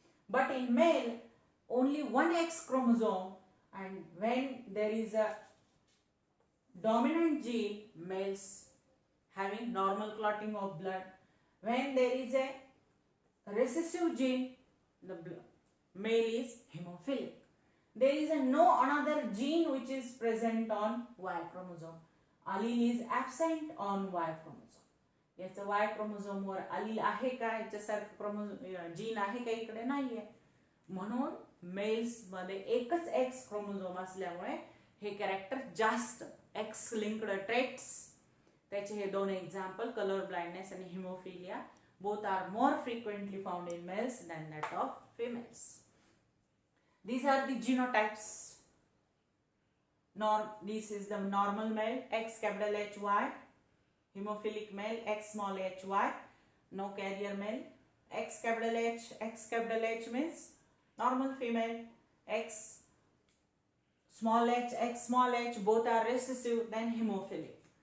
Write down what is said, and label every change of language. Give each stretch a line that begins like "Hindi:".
English: But in male, only one X chromosome, and when there is a dominant gene, males having normal clotting of blood. When there is a recessive gene, the male is hemophilic. There is no another gene which is present on Y chromosome. Allele is absent on Y chromosome.
Marathi: याचं Y chromosome वर allele आहे का, याच्यासारखं gene आहे का, इकडे नाहीये. म्हणून mails मध्ये एकच एक्स क्रोमोझोम असल्यामुळे हे कॅरेक्टर जास्त एक्स लिंक्ड ट्रेट्स, त्याचे हे दोन एक्झाम्पल कलर ब्लाइंडनेस आणि haemophilia,
English: both are more frequently found in males than that of females. These are the genotypes. This is the normal male X capital HY, hemophilic male X small hy, no carrier male X capital H means normal female, X small h, both are recessive, then hemophilic.